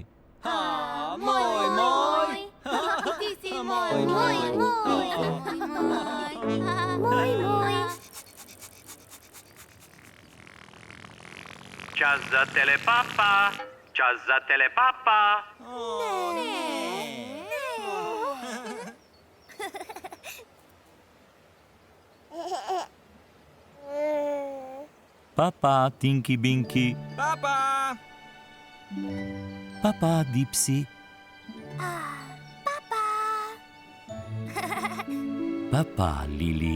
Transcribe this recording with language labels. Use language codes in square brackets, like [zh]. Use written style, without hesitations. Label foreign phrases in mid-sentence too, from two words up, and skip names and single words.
[sl] Moj, moj. Ti si moj, moj, moj. Moj, moj. Čas za telepapa. Čas za telepapa. Papa, Tinky Binky. Papa! Papa, Dipsy. Papa, Lily.